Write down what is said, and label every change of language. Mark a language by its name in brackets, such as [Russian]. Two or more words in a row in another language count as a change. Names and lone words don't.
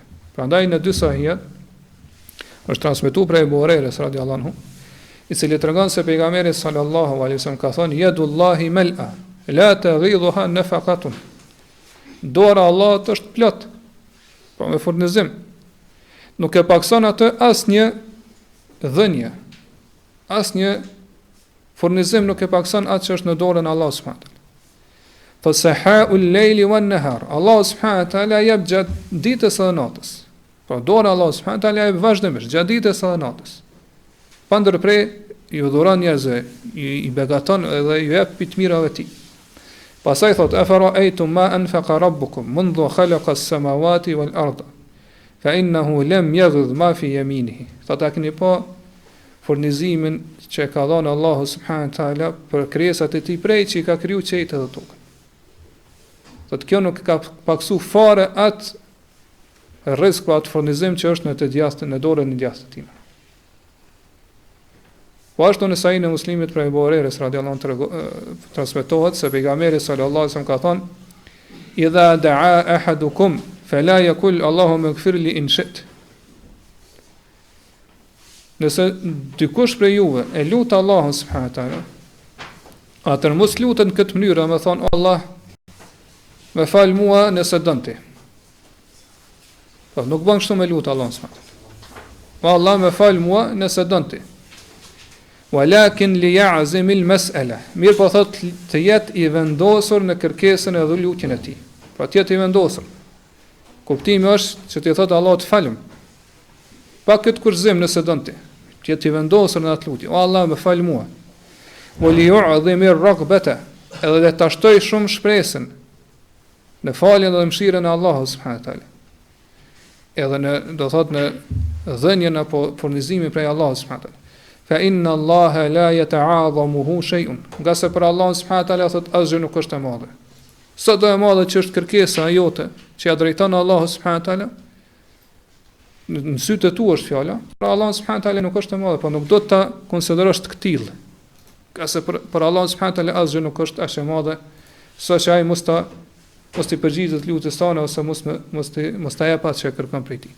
[Albanian] Prandaj në dy sahih është transmetuar prej Abu Hurajres [Arabic] رضي الله عنه, [Albanian] i cili tregon se pejgamberi [Arabic] صلى الله عليه وسلم [Albanian] ka thënë [Arabic] يد الله ملأى لا يغيضها نفقة. [Albanian] Dora e Allahut është plot, po me furnizim. Nuk e pakson atë asnjë dhënje, asnjë furnizim nuk e pakson atë që është në dorën e Allahut [Arabic] سبحانه وتعالى. فسحاء الليل والنهار. [Albanian] Allah [Arabic] سبحانه وتعالى [Albanian] jep gjatë ditës edhe natës. Po dora e Allahut [Arabic] سبحانه وتعالى [Albanian] jep vazhdimisht gjatë ditës edhe natës. Pa ndërprej, ju dhuron njerëzve, i begaton edhe ju jep të mirave tij. Pastaj thot: [Arabic] "أفرأيتم ما أنفق ربكم منذ خلق السماوات والأرض فإنه لم يغض ما في يمينه." [Albanian] Thot a keni pa furnizimin që ka dhënë Allahu [Arabic] سبحانه وتعالى [Albanian] për krijesat e tij prej që i ka kriju qiejt edhe tokën. Thot kjo nuk ka paksu fare atë rrezik për atë furnizim që është në të djastën në dorën e djastë tim. Po ashtu në Sahih e Muslimit prej Abu Hurajres [Arabic] رضي الله عنه [Albanian] transmetohet se pejgamberi [Arabic] صلى الله عليه وسلم [Albanian] ka thënë: [Arabic] "إذا دعا أحدكم فلا يقل اللهم اغفر لي إن شئت." [Albanian] Nëse dikush prej juve e lut Allahun [Arabic] سبحانه وتعالى, [Albanian] atëherë mos lutet në këtë mënyrë, më thon: "Allah, më fal mua nëse don ti." Po nuk bën kështu me lut Allahun [Arabic] سبحانه وتعالى. [Albanian] Po Allah më fal mua nëse don ti. [Arabic] ولكن ليعزم المسألة. [Albanian] Mirë po thot të jetë i vendosur në kërkesën e lutjen e tij. Pra të jetë i vendosur. Kuptimi është që ti thot Allah të falem. Pa këtë kurzim nëse don ti. Të jetë i vendosur në atë lutje. O Allah më fal mua. [Arabic] وليعظم الرغبة. [Albanian] Edhe dhe ta shtoj shumë shpresën në faljen dhe mëshirën e Allahut [Arabic] سبحانه وتعالى. [Albanian] Edhe në do thot në dhënien apo furnizimin prej Allahut [Arabic] سبحانه وتعالى. فإن الله لا يتعاظمه شيء. [Albanian] Nga se për Allahun [Arabic] سبحانه وتعالى [Albanian] thot asgjë nuk është e madhe. Sa do e madhe që është kërkesa jote që ja drejton Allahu [Arabic] سبحانه وتعالى, [Albanian] në sytë e tu është fjala, për Allahun [Arabic] سبحانه وتعالى [Albanian] nuk është e madhe, po nuk do të ta konsiderosh të këtill. Ka se për Allahun [Arabic] سبحانه وتعالى [Albanian] asgjë nuk është as e madhe, sa që ai mos t'i përgjigjet lutjes tona ose mos ta jap atë që kërkon prej tij.